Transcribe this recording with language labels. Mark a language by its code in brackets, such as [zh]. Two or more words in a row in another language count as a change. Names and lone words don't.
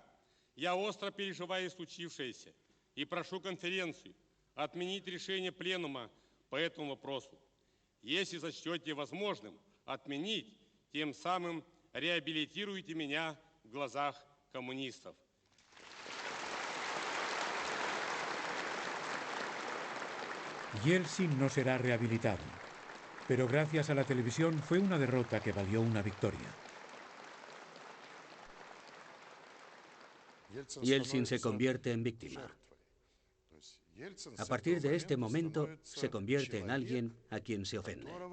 [ru] Я остро переживаю случившееся и прошу конференцию отменить решение пленума по этому вопросу. Если сочтете возможным отменить, тем самым реабилитируйте меня в глазах коммунистов. [es] Yeltsin no será rehabilitado, pero gracias a la televisión fue una derrota que valió una victoria. Yeltsin se convierte en víctima. A partir de este momento, se convierte en alguien a quien se ofende.